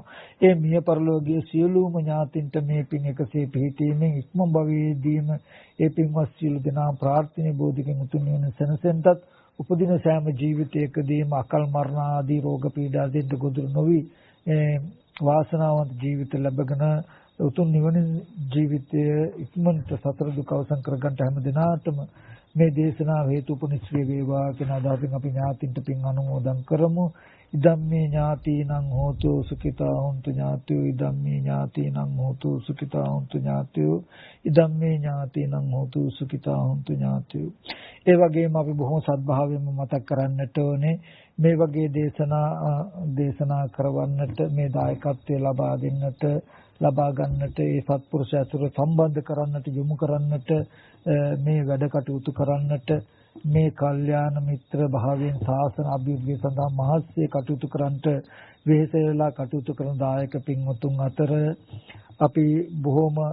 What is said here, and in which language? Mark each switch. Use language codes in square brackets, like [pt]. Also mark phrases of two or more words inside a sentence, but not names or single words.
[si] ඒ මිය පරලෝකීය සියලුම ඥාතින්ට මේ පින් එකසේ පිහිටීමෙන් ඉක්ම භවයේදීම ඒ පින්වත් සියලු දෙනා ප්‍රාර්ථනීය බෝධිකෙන් උතුම් නිවන සැනසෙන්නටත් උපදින සෑම ජීවිතයකදීම අකල් මරණ ආදී රෝග පීඩා දෙන්න ගොදුරු නොවි වාසනාවන්ත ජීවිත ලැබගෙන උතුම් නිවන ජීවිතය ඉක්මනට සතර දුක අවසන් කරගන්න හැම දිනාටම මේ දේශනාව හේතුපනිශ්‍රේ වේවා කියන අදහසින් අපි ඥාතින්ට පින් අනුමෝදන් කරමු. [pi] ඉදම්මේ ඥාතිනං හෝතු සුඛිතා හොන්තු ඥාතියෝ ඉදම්මේ ඥාතිනං හෝතු සුඛිතා හොන්තු ඥාතියෝ ඉදම්මේ ඥාතිනං හෝතු සුඛිතා හොන්තු ඥාතියෝ. [si] ඒ වගේම අපි බොහොම සත්භාවයෙන්ම මතක් කරන්නට ඕනේ මේ වගේ දේශනා කරවන්නට මේ දායකත්වය ලබා දෙන්නට ලබා ගන්නට ඒ සත්පුරුෂ ඇසුර සම්බන්ධ කරන්නට යොමු කරන්නට මේ වැඩ කටයුතු කරන්නට මේ කල්යාණ මිත්‍ර භාවයෙන් සාසන අභිවෘද්ධිය සඳහා මහත්සේ කටයුතු කරන්නට වෙහෙසෙලා කටයුතු කරන දායක පින්වතුන් අතර අපි බොහොම